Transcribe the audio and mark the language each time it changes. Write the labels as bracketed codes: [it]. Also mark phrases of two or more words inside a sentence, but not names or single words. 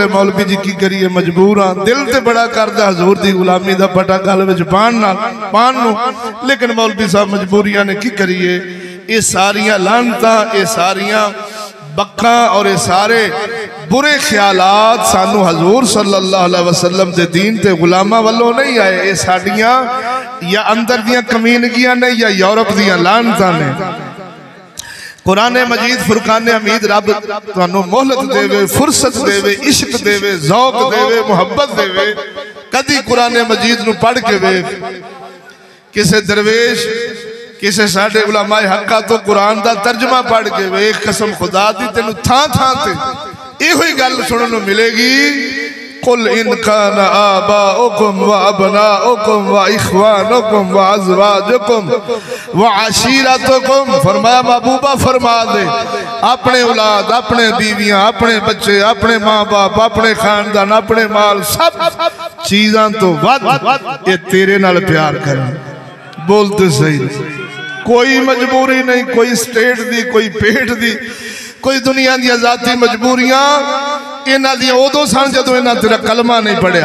[pa] مولوی جی کی کریے، مجبور ہاں۔ دل تو بڑا کردا حضور دی غلامی دا پٹا گل وچ پان نوں، لیکن مولوی صاحب مجبوریاں نے کی کریے. یہ ساریاں لعنتاں، یہ ساریاں بکاں اور یہ سارے برے خیالات سانوں حضور [ar] صلى الله عليه وسلم [pa] دے دین تے غلاماں ولوں نہیں آئے. یہ ساڈیاں یا اندر دیاں کمینگیاں نے یا یورپ دیاں لعنتاں نے. قرآن مجید فرقان حمید رب تہانوں مہلت دیوے، فرصت دیوے، عشق دیوے، ذوق دیوے، محبت دیوے. کدی قرآن مجید نوں پڑھ کے ویکھ، کسے درویش، کسے ساڈے علمائے حقہ توں قرآن دا ترجمہ پڑھ کے ویکھ، قسم خدا دی تینوں تھاں تھاں تے ایہو ہی گل سننے نوں ملے گی. [ar] قل إن كان آباؤكم وأبناؤكم وإخوانكم وأزواجكم وعشيرتكم, [pa] فرمایا محبوبا فرما دے، اپنے اولاد، اپنے بیویاں، اپنے بچے، اپنے ماں باپ، اپنے خاندان، اپنے مال، سب چیزاں توں ودھ یہ تیرے نال پیار کرن. بولتے سہی، کوئی مجبوری نہیں، کوئی سٹیٹ دی، کوئی پیٹ دی، کوئی دنیا دی جاتی مجبوریاں انہاں دی اودوں سن جدوں انہاں تیرا کلمہ نہیں پڑھیا.